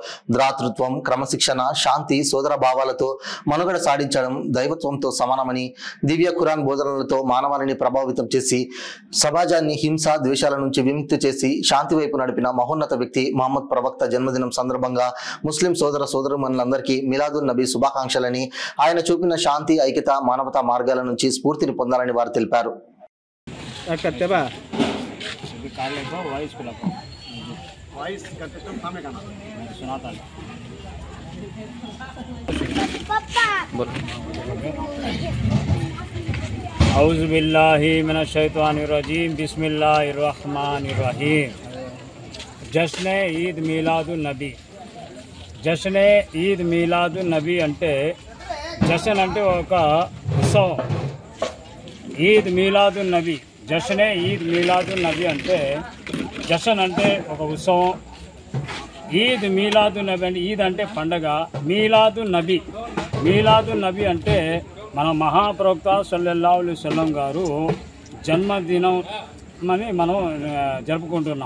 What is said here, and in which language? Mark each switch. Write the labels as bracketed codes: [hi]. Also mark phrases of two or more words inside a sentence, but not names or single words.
[te] ద్రాతృత్వం, క్రమశిక్షణ, శాంతి, సోదర భావాలతో మనుగడ సాధించడం దైవత్వంతో సమానమని, దివ్య ఖురాన్ బోధనలతో మానవాళిని ప్రభావితం చేసి సమాజాన్ని హింస, ద్వేషాల నుంచి విముక్తి చేసి శాంతి వైపు నడిపిన మహోన్నత వ్యక్తి మహమ్మద్ ప్రవక్త జన్మదినం సందర్భంగా ముస్లిం సోదర సోదరుమణులందరికీ మిలాదున్ నబీ శుభాకాంక్షలని, ఆయన చూపిన శాంతి, ఐక్యత, మానవతా మార్గాల నుంచి స్ఫూర్తిని పొందాలని వారు తెలిపారు. [ar] أعوذ بالله من الشيطان الرجيم بسم الله الرحمن الرحيم. [te] जश्न ईद मिलादुन नबी। जश्न ईद मिलादुन नबी అంటే జషన్ అంటే ఒక ఉత్సవం. ఈద్ మిలాదున్ నబీ, జశ్నే ఈద్ మిలాదున్ నబీ అంటే జషన్ అంటే ఒక ఉత్సవం. ఈద్ మిలాదున్ నబీ అంటే ఈద్ అంటే పండగ. మిలాదున్ నబీ, మిలాదున్ నబీ అంటే మన మహాప్రవక్త [ar] صلى الله عليه وسلم [te] గారు జన్మదినం అని మనం జరుపుకుంటున్నాం.